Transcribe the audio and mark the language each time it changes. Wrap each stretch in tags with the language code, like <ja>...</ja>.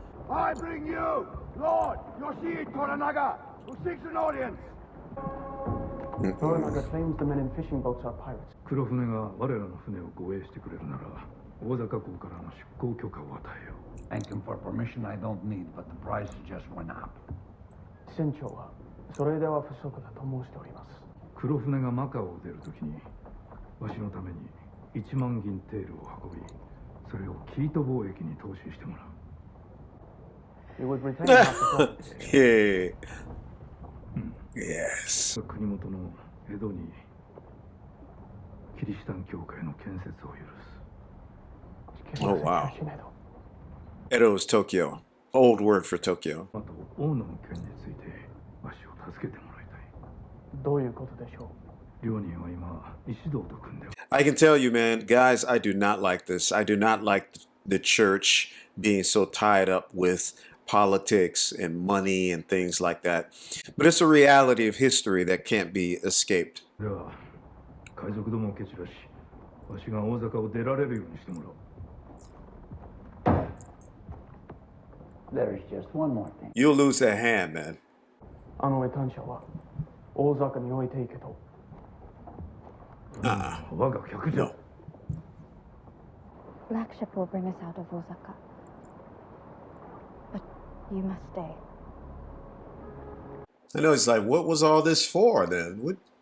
<en>I bring you, Lord Yoshihide Toranaga, who seeks an audience. Toranaga claims the men in fishing boats are pirates.</en> <ja>黒船が我らの船を護衛してくれるなら、大坂港からの出港許可を与えよう。</ja> <en>Thank him for permission I don't need, but the price just went up.</en> <ja>船長はそれでは不足だと申しております。黒船がマカオを出るときに、わしのために1万銀テールを運び、それをキート貿易に投資してもらう。</ja> <en>You would retain half the profit. Yes.</en> <ja>国元の江戸にキリシタン教会の建設を許す。</ja> <en>Oh, wow. Edo is Tokyo. Old word for Tokyo.</en> <ja>あと、大野の件についてわしを助けてもらいたい。どういうことでしょう。両人は今、一同と組んで。</ja> <en>I can tell you, man, guys, I do not like this. I do not like the church being so tied up with politics and money and things like that. But it's a reality of history that can't be escaped.</en> <ja>では海賊どもを蹴散らしわしが大坂を出られるようにしてもらおう。</ja> <en>There is just one more thing. You'll lose that hand, man.</en> <ja>あの絵単車は大坂に置いていけと。我が客じゃ。</ja> <en>No. Black ship will bring us out of Osaka. But you must stay. I know, it's like, what was all this for then? What?</en>